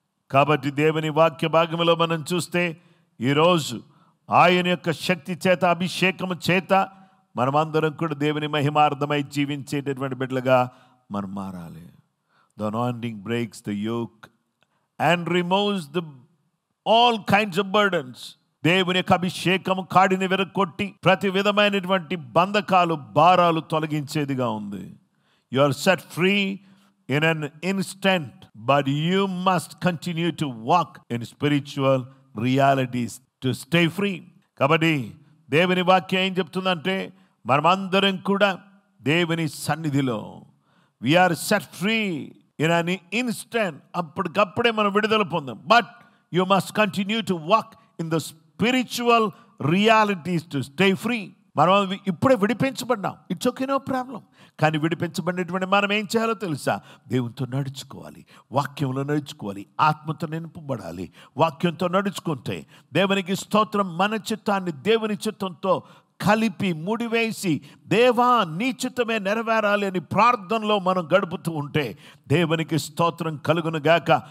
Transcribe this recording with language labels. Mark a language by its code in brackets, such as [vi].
[te] కాబట్టి దేవుని వాక్య భాగంలో మనం చూస్తే ఈరోజు ఆయన యొక్క శక్తి చేత, అభిషేకము చేత మనమందరం కూడా దేవుని మహిమార్థమై జీవించేటటువంటి బిడ్డలుగా మనం మారాలి. [en] The anointing breaks the yoke and removes all kinds of burdens. [te] దేవుని యొక్క అభిషేకము కాడిని విరగొట్టి ప్రతి విధమైనటువంటి బంధకాలు, భారాలు తొలగించేదిగా ఉంది. [en] You are set free in an instant, but you must continue to walk in spiritual realities to stay free. [te] కాబట్టి దేవుని వాక్యం ఏం చెప్తుందంటే, మనమందరం కూడా దేవుని సన్నిధిలో [en] we are set free in an instant. [te] అప్పటికప్పుడే మనం విడుదల పొందాం. [en] But you must continue to walk in the spiritual realities to stay free. [te] మనం ఇప్పుడే విడిపించబడ్డాం, [en] It's okay, no problem. [te] కానీ విడిపించబడినటువంటి మనం ఏం చేయాలో తెలుసా? దేవునితో నడుచుకోవాలి, వాక్యంలో నడుచుకోవాలి, ఆత్మతో నింపబడాలి. వాక్యంతో నడుచుకుంటే దేవునికి స్తోత్రం, మన చిత్తాన్ని దేవుని చిత్తంతో కలిపి ముడివేసి, దేవా నీ చిత్తమే నెరవేరాలి అని ప్రార్థనలో మనం గడుపుతూ ఉంటే దేవునికి స్తోత్రం కలుగును గాక.